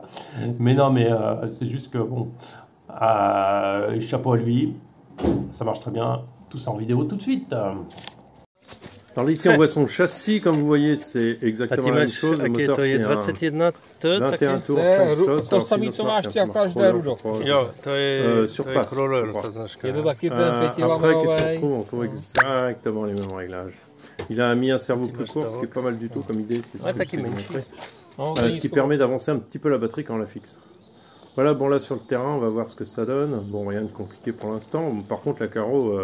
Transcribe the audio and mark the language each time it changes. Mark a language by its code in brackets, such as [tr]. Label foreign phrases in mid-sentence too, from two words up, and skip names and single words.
[fr] Mais non, mais c'est juste que, bon, chapeau à lui, ça marche très bien. Tout ça en vidéo tout de suite. Alors ici on voit son châssis, comme vous voyez c'est exactement la même chose, le moteur c'est un 21 tours, 5 slots, [cs] to samý, co máš ty, akorát jde růžo. Jo, [fr] sur place, après qu'est-ce qu'on retrouve exactement les mêmes réglages. Il a mis un cerveau plus court, ce qui est pas mal du tout comme idée, c'est ce que je vous ai montré. Ce qui permet d'avancer un petit peu la batterie quand on la fixe. Voilà, bon là sur le terrain on va voir ce que ça donne, bon rien de compliqué pour l'instant, par contre la carreau...